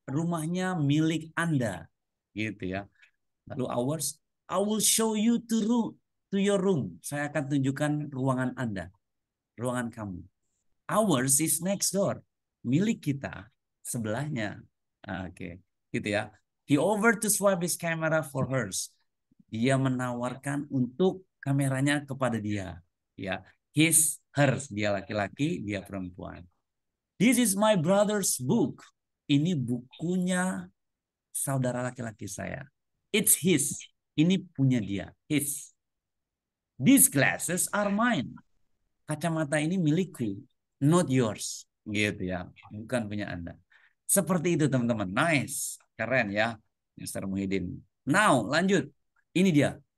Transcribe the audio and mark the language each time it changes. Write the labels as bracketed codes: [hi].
[id] Rumahnya milik Anda, gitu ya. [en] Lalu ours, I will show you to your room. [id] Saya akan tunjukkan ruangan Anda, ruangan kamu. [en] Ours is next door. [id] Milik kita sebelahnya. Oke, gitu ya. [en] He offered to swap his camera for hers. [id] Dia menawarkan untuk kameranya kepada dia. [en] Ya, his, hers. [id] Dia laki-laki, dia perempuan. [en] This is my brother's book. [id] Ini bukunya saudara laki-laki saya. [en] It's his. [id] Ini punya dia. [en] His. These glasses are mine. [id] Kacamata ini milikku. [en] Not yours. [id] Gitu ya. Bukan punya Anda. Seperti itu teman-teman. Nice. Keren ya. Mr. Muhyiddin. Now lanjut. Ini dia.